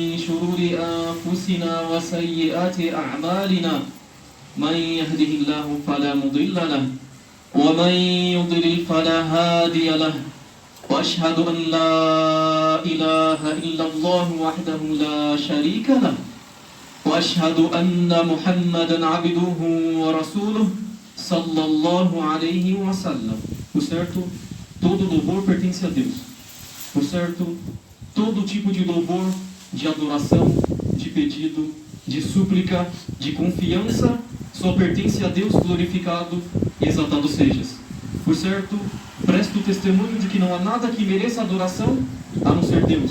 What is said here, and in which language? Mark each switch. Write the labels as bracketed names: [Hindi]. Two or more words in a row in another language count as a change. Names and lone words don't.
[Arabic] شرور أنفسنا وسيئات أعمالنا من يهده الله فلا مضل له ومن يضلل فلا هادي له وأشهد أن لا إله إلا الله وحده لا شريك له وأشهد أن محمدا عبده ورسوله صلى الله عليه وسلم. [Portuguese] Por certo, todo louvor pertence a Deus. Por certo, todo tipo de louvor, de adoração, de pedido, de súplica, de confiança, só pertence a Deus, glorificado e exaltado sejas. Por certo, presto testemunho de que não há nada que mereça adoração a não ser Deus.